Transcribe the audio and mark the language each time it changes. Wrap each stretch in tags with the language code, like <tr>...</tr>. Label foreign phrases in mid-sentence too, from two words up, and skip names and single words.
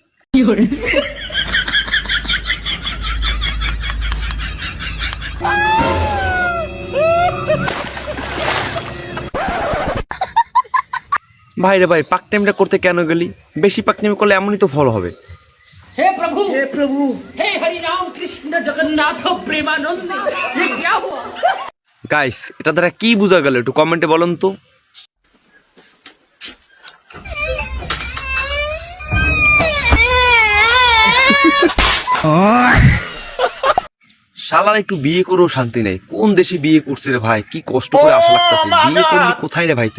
<bn>ভাই রে ভাই, পাক টাইমটা করতে কেন গেলি? বেশি পাক টাইম করলে এমনই তো ফল হবে।</bn> <hi>हे प्रभु हे हरि राम कृष्ण जगन्नाथ प्रेमानंद ये क्या हुआ?</hi> <bn>গাইস, এটা দ্বারা কি বোঝা গেল একটু কমেন্টে বলুন তো। শালার একটু বিয়ে করেও শান্তি নেই। কোন দেশে বিয়ে করছে রে ভাই? কি কষ্ট করে আসা লাগতেছে। বিয়ে করলি কোথায় রে ভাই তুই?</bn>